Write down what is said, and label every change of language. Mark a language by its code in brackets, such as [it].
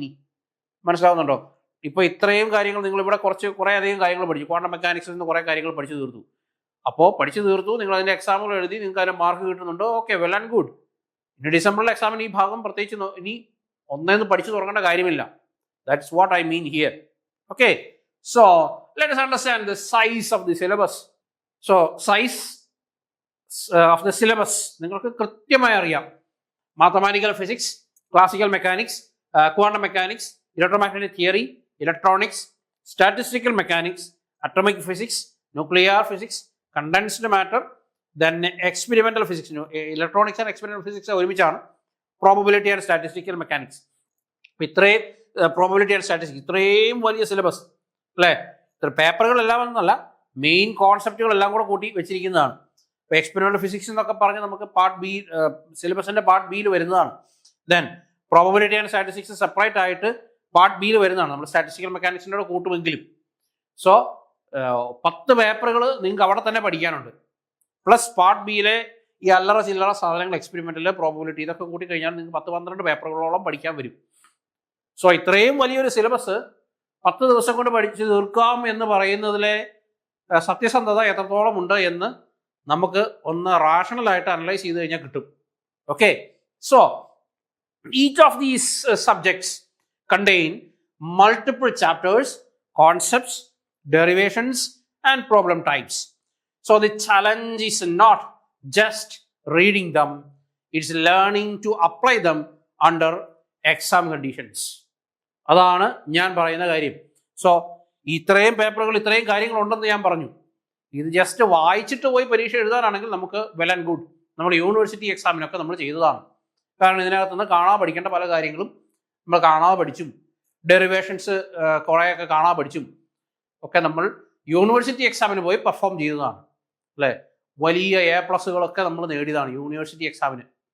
[ml] ഇനി മനസ്സിലാവുന്നുണ്ടോ? ഇപ്പോൾ ഇത്രയും കാര്യങ്ങൾ നിങ്ങളിവിടെ കുറേ അധികം കാര്യങ്ങൾ പഠിച്ചു. ക്വാണ്ടം മെക്കാനിക്സിൽ നിന്ന് കുറേ കാര്യങ്ങൾ പഠിച്ചു തീർത്തു. അപ്പോൾ പഠിച്ചു തീർത്തു, നിങ്ങൾ അതിൻ്റെ എക്സാമുകൾ എഴുതി, നിങ്ങൾക്ക് അതിന് മാർക്ക് കിട്ടുന്നുണ്ടോ? Okay, [en] Well and good. [ml] ഇനി ഡിസംബറിലെ എക്സാമിന് ഈ ഭാഗം പ്രത്യേകിച്ച് ഇനി ഒന്നേന്ന് പഠിച്ചു തുടങ്ങേണ്ട കാര്യമില്ല. [en] That's what I mean here. Okay, so let us understand the size of the syllabus. So size of the syllabus [ml] നിങ്ങൾക്ക് കൃത്യമായി അറിയാം. Mathematical physics, classical mechanics, quantum mechanics, electromagnetic theory, electronics, statistical mechanics, atomic physics, nuclear physics, condensed matter, then experimental physics. Electronics and experimental physics ഒരുമിച്ചാണ്. Probability and statistical mechanics. അപ്പം ഇത്രയും probability and statistics, ഇത്രയും വലിയ syllabus അല്ലേ? ഇത്ര പേപ്പറുകളെല്ലാം എന്നല്ല, main കോൺസെപ്റ്റുകളെല്ലാം കൂടെ കൂട്ടി വെച്ചിരിക്കുന്നതാണ്. ഇപ്പോൾ എക്സ്പെരിമെൻ്റൽ ഫിസിക്സ് എന്നൊക്കെ പറഞ്ഞ് നമുക്ക് പാർട്ട് ബി, സിലബസിൻ്റെ പാർട്ട് ബിയിൽ വരുന്നതാണ്. Then probability and statistics separate ആയിട്ട് പാർട്ട് ബിയിൽ വരുന്നതാണ്. നമ്മൾ സ്റ്റാറ്റിസ്റ്റിക്കൽ മെക്കാനിക്സിൻ്റെ കൂട്ടുമെങ്കിലും. സോ 10 പേപ്പറുകൾ നിങ്ങൾക്ക് അവിടെ തന്നെ പഠിക്കാനുണ്ട്. പ്ലസ് പാർട്ട് ബിയിലെ ഈ അല്ലറ ചില്ലറ സാധനങ്ങൾ, എക്സ്പെരിമെൻ്റൽ, പ്രോബബിലിറ്റി, ഇതൊക്കെ കൂട്ടി കഴിഞ്ഞാൽ നിങ്ങൾക്ക് 10-12 പേപ്പറുകളോളം പഠിക്കാൻ വരും. സോ ഇത്രയും വലിയൊരു സിലബസ് 10 ദിവസം കൊണ്ട് പഠിച്ചു തീർക്കാം എന്ന് പറയുന്നതിലെ സത്യസന്ധത എത്രത്തോളം ഉണ്ട് എന്ന് നമുക്ക് ഒന്ന് റാഷണലായിട്ട് അനലൈസ് ചെയ്ത് കഴിഞ്ഞാൽ കിട്ടും. [en] Okay, so each of these subjects contain multiple chapters, concepts, derivations and problem types. So the challenge is not just reading them, it's learning to apply them under exam conditions. [ml] അതാണ് ഞാൻ പറയുന്ന കാര്യം. So ഇത്രയും പേപ്പറുകൾ, ഇത്രയും കാര്യങ്ങൾ ഉണ്ടെന്ന് ഞാൻ പറഞ്ഞു. ഇത് ജസ്റ്റ് വായിച്ചിട്ട് പോയി പരീക്ഷ എഴുതാനാണെങ്കിൽ നമുക്ക് [en] Well and good. [ml] നമ്മൾ യൂണിവേഴ്സിറ്റി എക്സാമിനൊക്കെ നമ്മൾ ചെയ്തതാണ്. കാരണം ഇതിനകത്തുനിന്ന് കാണാതെ പഠിക്കേണ്ട പല കാര്യങ്ങളും നമ്മൾ കാണാതെ പഠിച്ചും, ഡെറിവേഷൻസ് കുറേയൊക്കെ കാണാതെ പഠിച്ചും ഒക്കെ നമ്മൾ യൂണിവേഴ്സിറ്റി എക്സാമിന് പോയി പെർഫോം ചെയ്തതാണ് അല്ലേ? വലിയ A+കളൊക്കെ നമ്മൾ നേടിയതാണ് യൂണിവേഴ്സിറ്റി എക്സാമിന്.